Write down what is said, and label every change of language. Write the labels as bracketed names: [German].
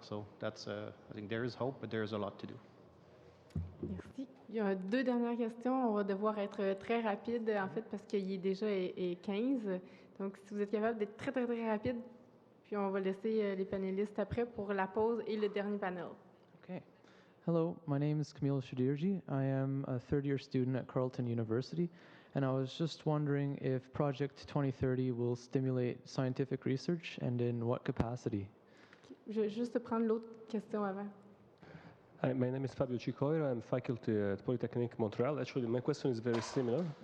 [English] So that's, I think there is hope, but there is a lot to do. [French] Merci. Il y a deux dernières questions. On va devoir être très rapide, en fait, parce qu'il est déjà 15. Donc, si vous êtes capable d'être très, très, très rapide, Puis on va laisser les panélistes après pour la pause et le dernier panel. [English] Okay. Hello, my name is Camille Shadirji. I am a third-year student at Carleton University, and I was just wondering if Project 2030 will stimulate scientific research and in what capacity? [French] Je vais juste prendre l'autre question avant. [English] Hi, my name is Fabio Cicoira. I'm faculty at Polytechnique Montreal. Actually, my question is very similar.